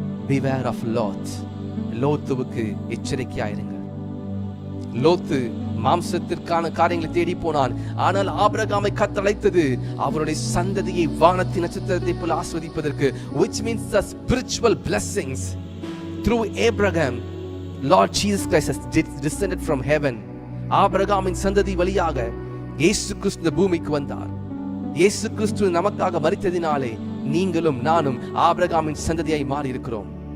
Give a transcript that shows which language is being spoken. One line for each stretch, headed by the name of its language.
English: Beware of Lot.
Tamil: லோத்துவுக்கு எச்சரிக்கையாயிருங்க. லோத்து மாம்சத்திற்கான காரியங்களை தேடி போனான். ஆனால் ஆபிரகாமை கர்த்தர் அழைத்தது அவருடைய சந்ததியை வானத்தின் நட்சத்திரத்தை போல ஆஸ்வதிப்பதற்கு,
English: which means the spiritual blessings. Through Abraham, Lord Jesus Christ has descended from heaven.
Tamil: ஆபிரகாமின் சந்ததி வழியாக இயேசு கிறிஸ்து பூமிக்கு வந்தார். இயேசு கிறிஸ்து நமக்காக மரித்ததினாலே நீங்களும் நானும் ஆபிரகாமின் சந்ததியாய் மாறி இருக்கிறோம்.